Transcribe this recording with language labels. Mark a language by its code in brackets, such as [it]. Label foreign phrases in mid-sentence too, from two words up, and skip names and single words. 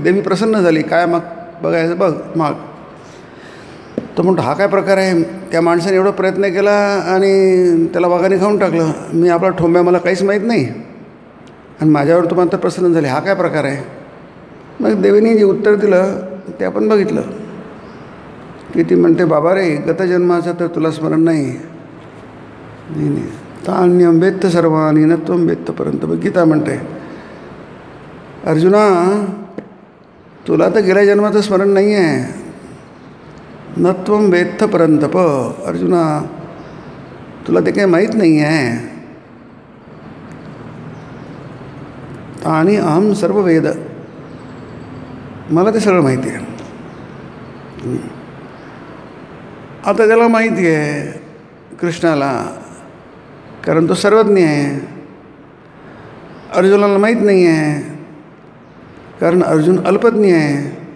[mr] देवी प्रसन्न झाली, काय मग बघायचं बघ माग. तो म्हणतो हा काय प्रकार आहे, त्या माणसाने एवढा प्रयत्न केला आणि त्याला वाघाने खाऊन टाकलं, मी आपला ठोंब्या, मला काहीच माहीत नाही आणि माझ्यावर तो मात्र प्रसन्न झाले, हा काय प्रकार आहे. मग देवीने जे उत्तर दिलं ते आपण बघितलं की ती म्हणते बाबा रे, गतजन्माचं तर तुला स्मरण नाही. [sa] तान्यम वेत्त सर्वानी न त्वं वेत्त परंतप. [mr] गीता म्हणते अर्जुना, तुला तर गेल्या जन्माचं स्मरण नाही आहे. [sa] न त्वं वेत्त परंतप. [mr] अर्जुना, तुला ते काही माहीत नाही आहे. [sa] तानि अहम सर्व वेद. [mr] मला ते सगळं माहिती आहे. आता त्याला माहिती आहे कृष्णाला, कारण तो सर्वज्ञ आहे. अर्जुनाला माहीत नाही आहे, कारण अर्जुन अल्पज्ञ आहे.